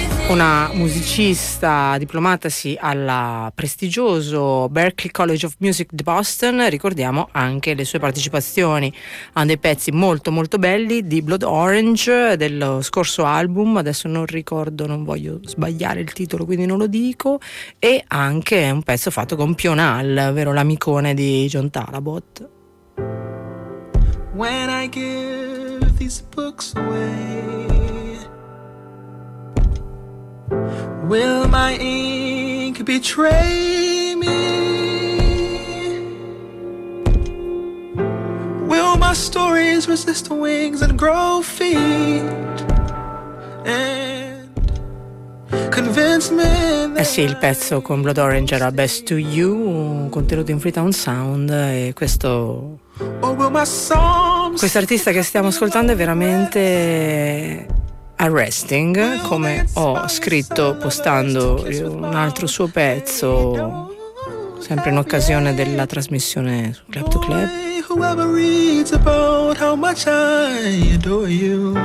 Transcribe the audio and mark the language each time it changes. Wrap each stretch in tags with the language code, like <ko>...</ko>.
<it>una musicista diplomatasi alla prestigioso Berklee College of Music di Boston, ricordiamo anche le sue partecipazioni a dei pezzi molto molto belli di Blood Orange dello scorso album, adesso non ricordo, non voglio sbagliare il titolo quindi non lo dico, e anche un pezzo fatto con Pional, ovvero l'amicone di John Talabot.</it> <en>When I give these books away, will my ink betray me? Will my stories resist wings and grow feet? And convince me.</en> <it>Eh sì, il pezzo con Blood Orange era Best to You, contenuto in Freetown Sound, e questo. Questa artista che stiamo ascoltando è veramente arresting, come ho scritto postando un altro suo pezzo sempre in occasione della trasmissione su Club to Club.</it>